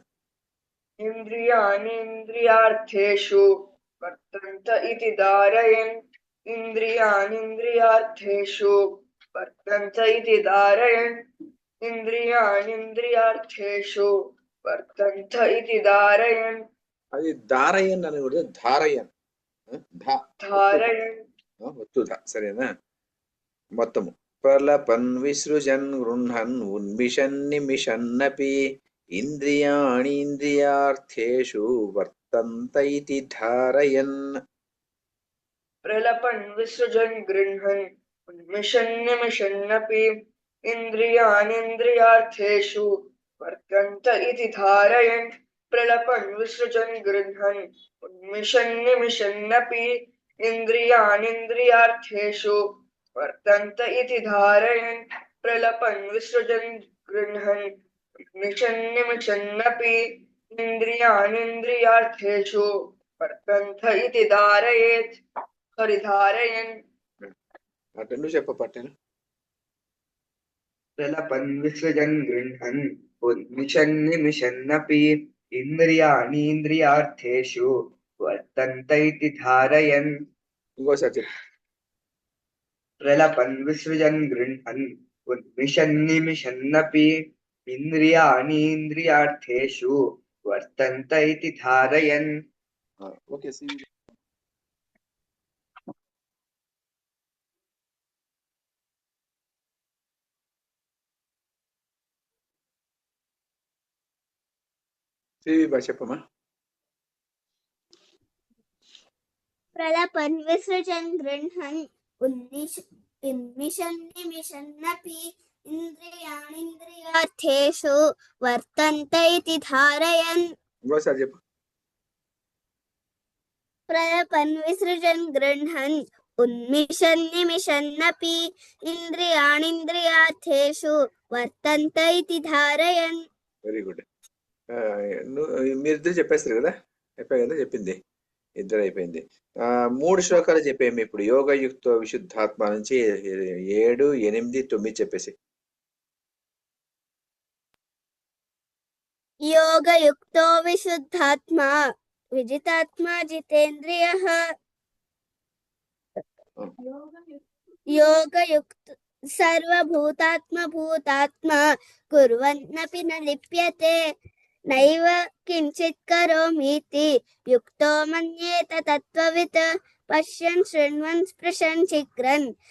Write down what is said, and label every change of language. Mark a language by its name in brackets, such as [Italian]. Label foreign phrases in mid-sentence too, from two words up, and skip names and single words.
[Sanskrit] इन्द्रियाणीन्द्रियार्थेषु वर्तन्त इति धारयन् इन्द्रियाणीन्द्रियार्थेषु वर्तन्त इति धारयन् इन्द्रियाणीन्द्रियार्थेषु वर्तन्त इति धारयन् [Telugu] అది దారయన్ అని కూడా ధారయన్ [Sanskrit] धारयन् [Telugu] ఒత్తుదా సరేనా మొత్తము [Sanskrit] ప్రలపన్ విసృజన్ గృహన్ ఉన్మిషన్ నిమిషన్నపి ఇంద్రియాణీంద్రియార్థేషు వర్తంత ఇతి ధారయన్ प्रलपन् विसृजन् गृह्णन् उन्मिषन् निमिषन्नपि इन्द्रियाणीन्द्रियार्थेषु वर्तन्त इति धारयन् प्रलपन् विसृजन् गृह्णन् उन्मिषन् निमिषन्नपि इन्द्रियाणीन्द्रियार्थेषु वर्तन्त इति धारयन् प्रलपन् विसृजन् गृह्णन् उन्मिषन् निमिषन्नपि इन्द्रियाणीन्द्रियार्थेषु वर्तन्त इति धारयेत् हरिधारयन् [Telugu] అటెండు చెప్ప పట్టెను [Sanskrit] प्रलपन् विसृजन् गृह्णन् उन्मिषन् निमिषन्नपि इन्द्रियाणीन्द्रियार्थेषु वर्तन्त इति धारयन् [Telugu] ఇంకోసారి చెప్పు [Sanskrit] प्रलपन् विसृजन् गृह्णन् उन्मिषन् निमिषन्नपि इन्द्रियाणीन्द्रियार्थेषु वर्तन्त इति धारयन् [Telugu] ఓకే చెప్పమ్మా [Sanskrit] प्रलपन् विसृजन् गृह्णन् उन्मिषन् निमिषन्नपि इन्द्रियाणीन्द्रियार्थेषु वर्तन्त इति धारयन् [Telugu] ఇంకోసారి చెప్పు [Sanskrit] प्रलपन् विसृजन् गृह्णन् उन्मिषन् निमिषन्नपि इन्द्रियाणीन्द्रियार्थेषु वर्तन्त इति धारयन् [English] very good [Telugu] మీరిద్దరు చెప్పేస్తారు కదా అయిపోయి కదా చెప్పింది ఇద్దరు అయిపోయింది 3 శ్లోకాలు చెప్పేమి ఇప్పుడు [Sanskrit] యోగయుక్త విశుద్ధాత్మ [Telugu] నుంచి 7, 8, 9 చెప్పేసి [Sanskrit] योगयुक्तो विशुद्धात्मा विजितात्मा जितेन्द्रियः योगयुक्त सर्वभूतात्मा भूतात्मा कुर्वन्नपि न लिप्यते नैव किञ्चित् करोमीति युक्तो मन्येत तत्त्ववित् पश्यन् शृण्वन् स्पृशन् जिघ्रन्